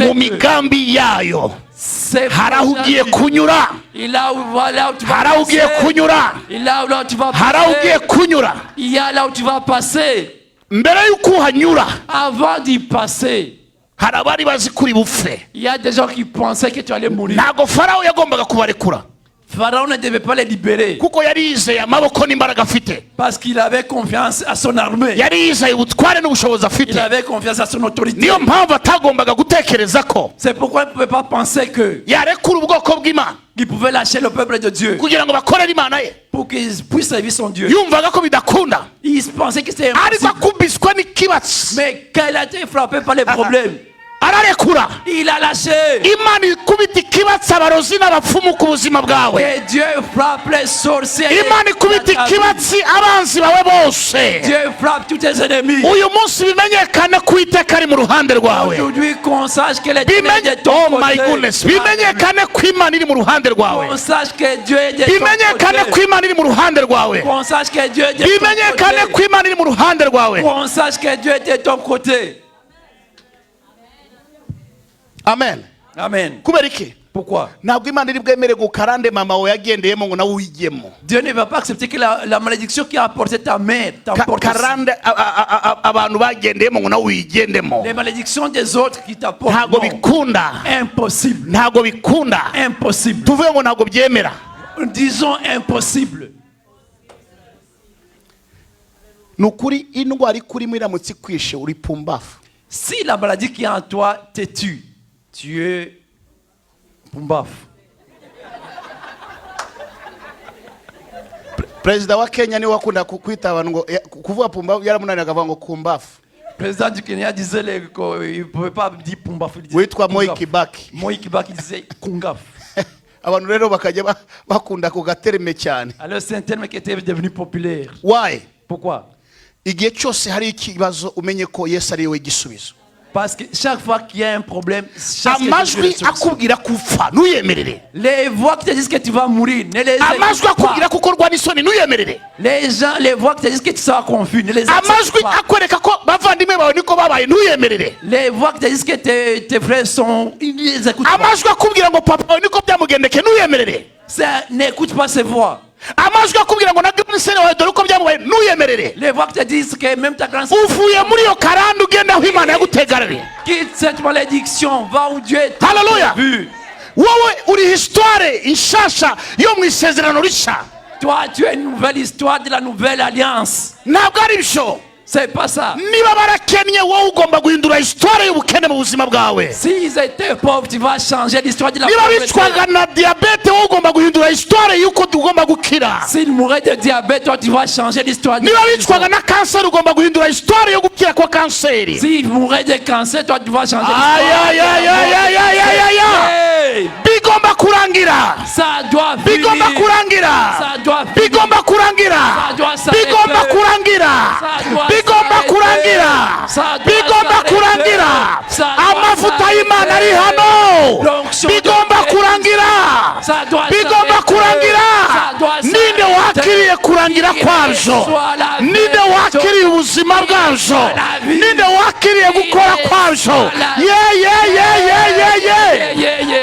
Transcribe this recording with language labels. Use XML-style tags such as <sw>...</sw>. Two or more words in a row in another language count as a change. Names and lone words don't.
<rw>mu</rw> <fr>que</fr> <rw>migambi yayo</rw> <fr>c'est</fr> <rw>hari aho ugiye kunyura,</rw> <fr>il a où là où tu</fr> <rw>hari</rw> <fr>vas</fr> <rw>aho ugiye</rw> <fr>passer,</fr> <rw>kunyura,</rw> <fr>il a là où tu vas</fr> <rw>hari aho ugiye</rw> <fr>passer,</fr> <rw>kunyura.</rw> <fr>il y a là où tu vas passer.</fr> <rw>Mbere y'uko uhanyura,</rw> <fr>Avant d'y passer,</fr> <rw>hari abari bazi kuri bupfe.</rw> <fr>il y a des gens qui pensaient que tu allais mourir.</fr> <rw>Ntago Farawo yagombaga kubarekura,</rw> <fr>Pharaon ne devait pas les libérer</fr> <rw>kuko yari yizeye amaboko n'imbaraga afite,</rw> <fr>parce qu'il avait confiance à son armée.</fr> <rw>yari yizeye ubutware n'ubushobozi afite.</rw> <fr>Il avait confiance à son autorité.</fr> <rw>Niyo mpamvu atagombaga gutekereza ko</rw> <fr>C'est pourquoi il ne pouvait pas penser que</fr> <rw>yarekura ubwoko bw'Imana</rw> <fr>il pouvait lâcher le peuple de Dieu</fr> <rw>kugira ngo bakorere Imana ye.</rw> <fr>pour qu'il puisse servir son Dieu.</fr> <rw>Yumvaga ko bidakunda,</rw> <fr>Il pensait que c'était</fr> <rw>ariko</rw> <fr>impossible.</fr> <rw>akubiswe n'ikibatsi</rw> <fr>Mais quand il a été frappé par les problèmes,</fr> <rw>ararekura.</rw> <fr>il a lâché.</fr> <rw>Imana ikubita ikibatsi abarozi n'abapfumu ku buzima bwawe.</rw> <fr>Et Dieu frappe les sorciers.</fr> <rw>Imana ikubita ikibatsi abanzi bawe bose.</rw> <fr>Dieu frappe tous tes ennemis.</fr> <rw>Uyu munsi bimenyekane ko Uwiteka ari mu ruhande rwawe.</rw> <fr>Aujourd'hui, qu'on sache que l'éternel est de ton</fr> <en>Oh my</en> <fr>côté.</fr> <rw>goodness, bimenyekane ko Imana iri mu ruhande rwawe.</rw> <fr>Qu'on sache que Dieu est de</fr> <rw>Bimenyekane</rw> <fr>ton</fr> <rw>ko Imana iri mu ruhande rwawe.</rw> <fr>côté. Qu'on sache que Dieu est de</fr> <rw>Bimenyekane</rw> <fr>ton</fr> <rw>ko</rw> <fr>côté.</fr> <rw>Imana iri mu ruhande rwawe.</rw> <fr>Qu'on sache que Dieu est de ton côté. Amen. Amen.</fr> <rw>Kubera iki?</rw> <fr>Pourquoi?</fr> <rw>Ntabwo Imana iri bwemere gukarande mama we yagendeyemo ngo nawe uyigemo.</rw> <fr>Dieu ne va pas accepter que la malédiction qui a apporté ta mère t'emporte aussi.</fr> <rw>Karande abantu bagendeyemo ngo nawe uyigendemo.</rw> <fr>Les malédictions des autres qui t'apportent.</fr> <rw>Ntabwo</rw> <fr>Non.</fr> <rw>bikunda.</rw> <fr>Impossible.</fr> <rw>Ntabwo bikunda.</rw> <fr>Impossible.</fr> <rw>Tuvuge ngo ntabwo byemera.</rw> <fr>Disons impossible.</fr> <rw>Nukuri indwara ikurimo iramutse ikwishe uri pumbafu.</rw> <fr>Si la maladie qui est en toi te tue, tu es pumbaf.</fr> <rw>Perezida wa Kenya niwe wakunda kwita abantu ngo kuvuga pumbafu yaramunanira akavuga ngo kumbafu.</rw> <fr>Le président du Kenya disait qu'il ne pouvait pas dire pumbaf.</fr> <rw>Witwa Moi Kibaki.</rw> <fr>Moi Kibaki disait kungaf.</fr> <rw>abantu rero bakajya bakunda ku gatereme cyane.</rw> <fr>Alors c'est un terme qui était devenu populaire.</fr> <en>Why?</en> <fr>Pourquoi?</fr> <rw>Igihe cyose hari ikibazo umenye ko Yesu ari we gisubizo.</rw> <fr>Parce que chaque fois qu'il y a un problème, chaque</fr> <rw>Amajwi akubwira kupfa nuyemerere.</rw> <fr>les voix qui te disent que tu vas mourir, ne les</fr> <rw>Amajwi</rw> <fr>écoute</fr> <rw>akubwira</rw> <fr>pas.</fr> <rw>kukorwa n'isoni nuyemerere.</rw> <fr>Les voix qui te disent que tu seras confus, ne les accepte</fr> <rw>Amajwi</rw> <fr>pas.</fr> <rw>akwereka ko bavandimwe bawe niko babaye nuyemerere.</rw> <fr>Les voix qui te disent que tes frères sont, ils ne les écoutent pas.</fr> <rw>Amajwi akubwira ngo papa wawe niko byamugendeke nuyemerere.</rw> <fr>N'écoute pas ces voix.</fr> <rw>Amajwi akubwira ngo nagisene wawe dore uko byamubaye nuyemerere.</rw> <fr>Les voix qui te disent que même ta grande</fr> <rw>Uvuye muri yo karande ugenda aho Imana yagutegarariye.</rw> <fr>quitte cette malédiction, va où Dieu est. Hallelujah. Vu.</fr> <rw>Wowe uri histoire inshasha yo mu isezerano rishya.</rw> <fr>Toi, tu es une nouvelle histoire de la nouvelle alliance.</fr> <rw>Ntabwo ari byo.</rw> <fr>C'est pas ça.</fr> <rw>Niba barakennye wowe ugomba guhindura histoire y'ubukene mu buzima bwawe.</rw> <fr>S'ils étaient pauvres, tu vas changer l'histoire de la</fr> <rw>Niba</rw> <fr>pauvreté.</fr> <rw>bicwaga na diabete wowe ugomba guhindura histoire y'uko tugomba gukira.</rw> <fr>S'ils mouraient de diabète, toi, tu vas changer l'histoire de</fr> <rw>Niba</rw> <fr>la</fr> <rw>bicwaga na kanseri ugomba guhindura histoire yo gukira kwa kanseri.</rw> <fr>S'ils mouraient de cancer, toi, tu vas changer Ay, ay, ay, ay, ay, ay, ay, ay, ay. Hey,</fr> <rw>Bigomba kurangira.</rw> <fr>ça doit finir.</fr> <rw>Bigomba kurangira.</rw> <fr>Ça doit finir.</fr> <rw>Bigomba kurangira.</rw> <fr>Ça doit s'arrêter.</fr> <rw>Bigomba kurangira.</rw> <fr>Ça doit</fr> <rw>Bigomba</rw> <fr>s'arrêter.</fr> <rw>kurangira.</rw> <fr>Ça doit</fr> <rw>Bigomba</rw> <fr>s'arrêter.</fr> <rw>kurangira.</rw> <fr>Ça doit</fr> <rw>Amavuta</rw> <fr>s'arrêter.</fr> <rw>y'Imana ari hano.</rw> <fr>L'onction de</fr> <rw>Bigomba</rw> <fr>Christ.</fr> <rw>kurangira.</rw> <fr>Ça doit</fr> <rw>Bigomba</rw> <fr>s'arrêter.</fr> <rw>kurangira.</rw> <fr>Ça doit</fr> <rw>Ninde</rw> <fr>s'arrêter.</fr> <rw>wakiriye kurangira kwabyo?</rw> <fr>Soit la</fr> <rw>Ninde</rw> <fr>vie.</fr> <rw>wakiriye ubuzima bwabyo? Ninde wakiriye gukora kwabyo? Ye.</rw>